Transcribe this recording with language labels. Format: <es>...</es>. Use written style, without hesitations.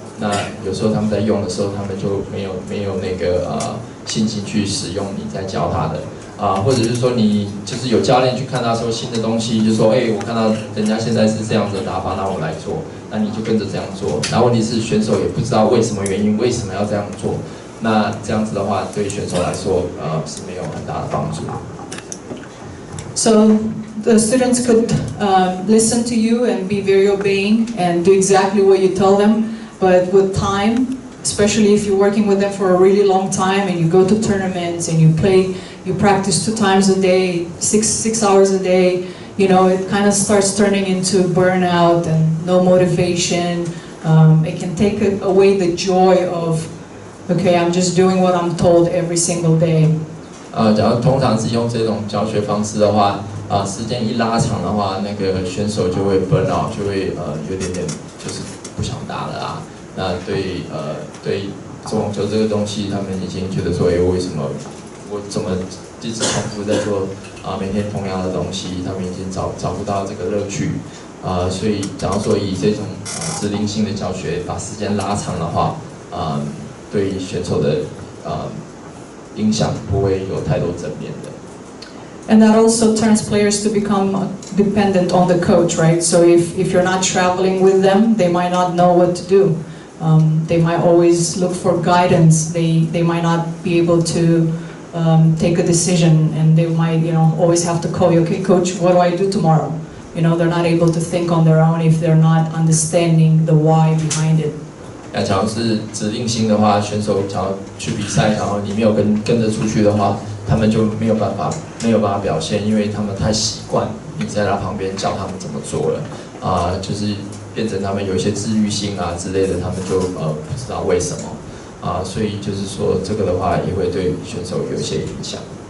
<zh>那有时候他们在用的时候，他们就没有那个信心去使用你在教他的，或者是说你就是有教练去看他说新的东西，就说我看到人家现在是这样子的打法，那我来做，那你就跟着这样做。然后问题是选手也不知道为什么原因，为什么要这样做。那这样子的话，对选手来说，是没有很大的帮助。</zh> <en>So the students could listen to you and be very obeying and do exactly what you tell them, but with time, especially if you're working with them for a really long time and you go to tournaments and you practice 2 times a day, 6 hours a day, it kind of starts turning into burnout and no motivation. It can take away the joy of, okay, I'm just doing what I'm told every single day.</en> <zh>假如通常是用这种教学方式的话，时间一拉长的话，那个选手就会 burn out， 就会有点就是不想打了啊。那对网球这个东西，他们已经觉得说，为什么我怎么一直重复在做每天同样的东西？他们已经找不到这个乐趣。所以假如说以这种指令性的教学把时间拉长的话，对选手的影响不会有太多正面的。</zh> <en>And that also turns players to become dependent on the coach, right? So if you're not traveling with them, they might not know what to do. They might always look for guidance. They might not be able to take a decision, and they might, always have to call you, okay, coach, what do I do tomorrow? They're not able to think on their own if they're not understanding the why behind it.</en> <zh>那假如是指令性的话，选手假如去比赛，然后你没有跟着出去的话，他们就没有办法表现，因为他们太习惯你在他旁边教他们怎么做了，就是变成他们有一些自律性啊之类的，他们就不知道为什么，所以就是说这个的话也会对选手有一些影响。</zh>